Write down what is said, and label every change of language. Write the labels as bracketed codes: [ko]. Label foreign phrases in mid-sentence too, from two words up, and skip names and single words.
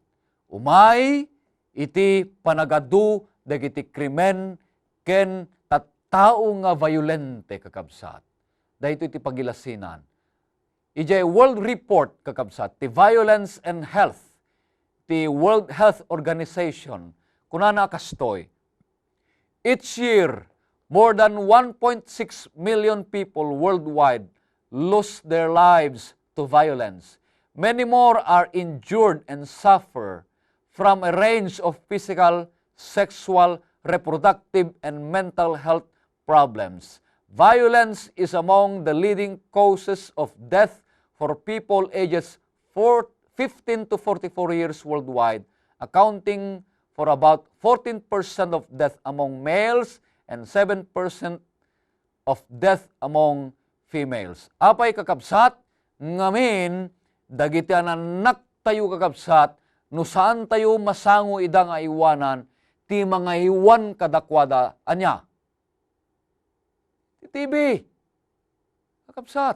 [ilo] Umay iti panagadu dagiti krimen ken tattao nga violente kakabsat. Dahito iti pagilasinan. Ijay World Report kakabsat, ti Violence and Health, ti World Health Organization, kunana kastoy. [en] Each year, more than 1.6 million people worldwide lose their lives to violence. Many more are injured and suffer from a range of physical, sexual, reproductive, and mental health problems. Violence is among the leading causes of death for people ages 15 to 44 years worldwide, accounting for about 14% of death among males and 7% of death among females. [ilo] Apay kakabsat, ngamin, dagiti anak tayo kakabsat, no saan tayo masango ida nga iwanan, ti mga iwan kadakwada, anya? TV. Kakabsat.